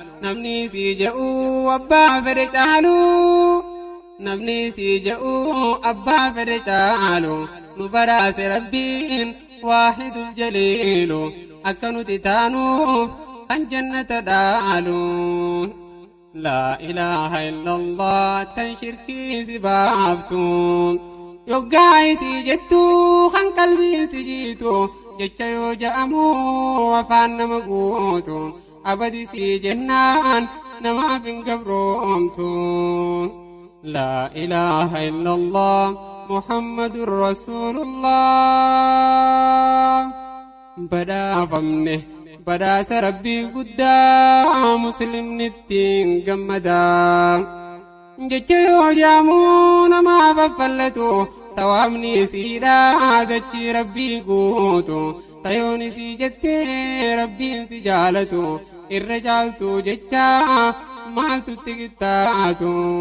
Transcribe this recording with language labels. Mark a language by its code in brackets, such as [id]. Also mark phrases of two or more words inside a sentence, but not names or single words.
[om] Namni si je'u abbaa fedhe caalu, namni si je'u abbaa fedhe caalu. Nu badhaase Rabbiin waahidul jaliilu, akka nuti taanuuf kan jannata dhaalu. [ar] لا إله إلا الله, [om] tan shirkii si baaftu. Yoggaa isii jettu kan qalbii si jiitu, jecha yoo ja'amu afaan nama guutu. Abadi si jennaan namaaf hin gabroomtu. [ar] لا إله إلا الله محمد رسول الله. [om] Badhaafamne, badhaasa Rabbii guddaa, Muslimni ittiin gammada. Jecha yoo jaamu namaaf affallatu, sawaabni isiidha dachii Rabbii guutu. Tayoon isii jettee Rabbiin si jaalatu, irra caaltu jecha maaltu itti qixxaatu?